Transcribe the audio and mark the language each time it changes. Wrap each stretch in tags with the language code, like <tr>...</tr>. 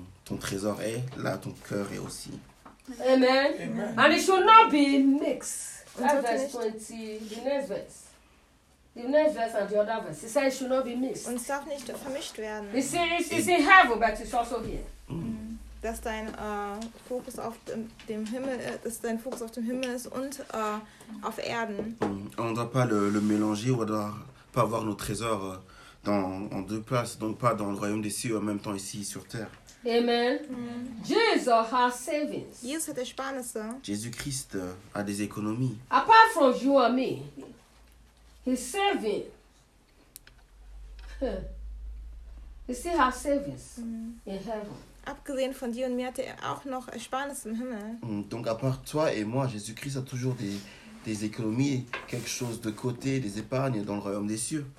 <fr>ton trésor est là, ton cœur est aussi. Amen. Amen.</fr> <en>And it should not be mixed. That verse 20, the next verse. The next verse and the other verse. It says it should not be mixed.</en> <de>Und darf nicht vermischt werden.</de> <en>You see, it's in heaven, but it's also here.</en> <de>Dass dein Fokus auf dem Himmel, dass dein Fokus auf dem Himmel ist und auf Erden.</de> <fr>On ne doit pas le mélanger, on ne doit pas avoir nos trésors en deux places, donc pas dans le royaume des cieux en même temps ici sur terre.</fr> <en>Amen. Jesus has savings.</en> <de>Jesus hat Ersparnisse.</de> <fr>Jésus-Christ a des économies.</fr> <en>Apart from you and me, he's saving. He still has savings in heaven.</en> <de>Abgesehen von dir und mir hat er auch noch Ersparnisse im Himmel.</de> <fr>Donc à part toi et moi, Jésus-Christ a toujours des économies, quelque chose de côté, des épargnes dans le royaume des cieux.</fr>